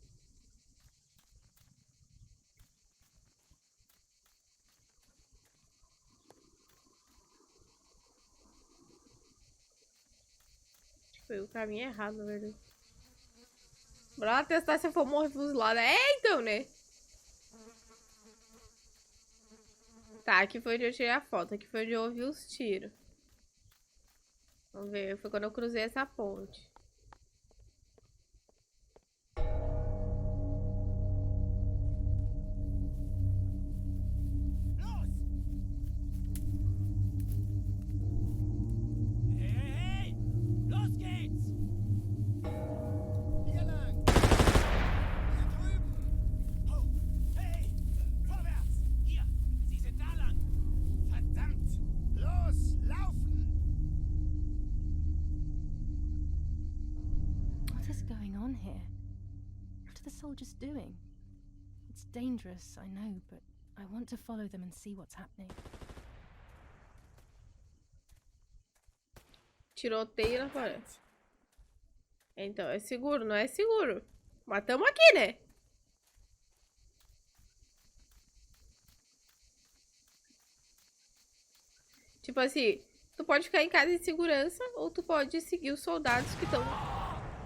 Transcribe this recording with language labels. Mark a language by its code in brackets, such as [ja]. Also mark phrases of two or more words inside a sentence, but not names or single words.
[pt] Acho que foi o caminho errado, na verdade. Bora lá testar se eu for morrer fuzilada. Então, né? Tá, aqui foi onde eu tirei a foto. Aqui foi onde eu ouvi os tiros. Vamos ver, foi quando eu cruzei essa ponte. Hey! [de] Los geht's! Hier lang! Hier drüben! Oh! Hey! Vorwärts! Hier! Sie sind da lang! Verdammt! Los! Laufen! [en] What is going on here? What are the soldiers doing? It's dangerous, I know, but I want to follow them and see what's happening. [pt] Tiroteio na floresta. Então, é seguro, não é seguro. Mas tamo aqui, né? Tipo assim, tu pode ficar em casa em segurança ou tu pode seguir os soldados que estão guerrilhando.